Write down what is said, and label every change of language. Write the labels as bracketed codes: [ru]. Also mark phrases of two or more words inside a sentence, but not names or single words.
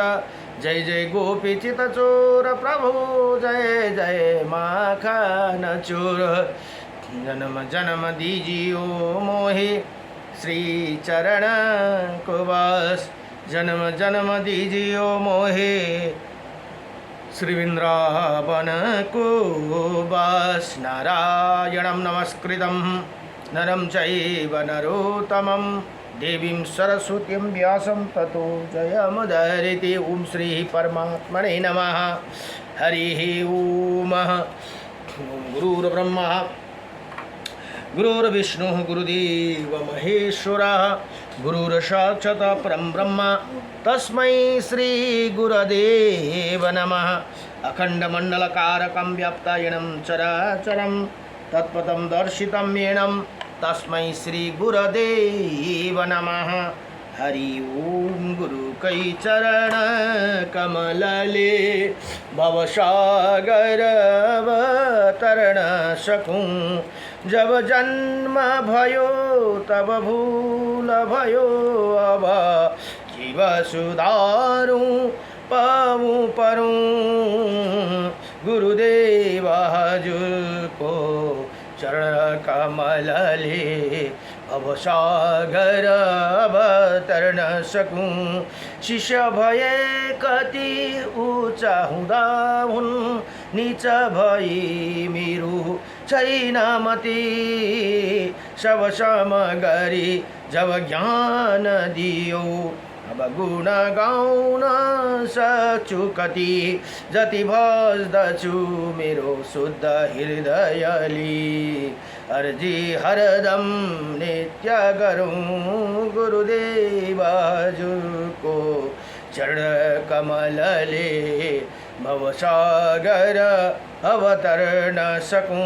[hi] जय जय गोपी चित चोर प्रभु। जय जय माखन चोर। जन्म जन्म दीजियो मोहे श्री चरण को बास। जन्म जन्म दीजियो मोहे श्री वृंदावन को बास। [sa] नारायणं नमस्कृतं नरं चैव नरोत्तमं। देवीं सरस्वतीं व्यासं ततो जयमुदीरयेत्। ओम श्री परमात्मने नमः। हरिः ओम। गुरुर्ब्रह्मा गुरुर्विष्णुः गुरुदेव महेश्वरः। गुरुर्साक्षात् परं ब्रह्म तस्मै श्री गुरुदेव नमः। अखण्डमण्डलकारकं व्याप्तायनं चराचरं तत्पदं दर्शितं येन तस्मै श्री गुरुदेव नमः। हरि ओम। [ne] गुरु कई चरण कमलले भवसागर अवतरण सकूं। जब जन्म भयो तब भूल भयो। अब जीव सुधारूं पाऊं परूं। गुरुदेव हजूर को चरण कमलले भवसागर अवतरण सकूं। शिष्य भये कति ऊँचा हुँदा हुन्। नीच भई मेरो छैन मति। सब सम गरी जब ज्ञान दियो। अब गुण गाउन सक्छु कति। जति भज्दछु मेरो शुद्ध हृदयले। अर्जी हरदम नित्य गरूं गुरुदेव हजुरको चरण कमलले भवसागर अवतर्न सकूं।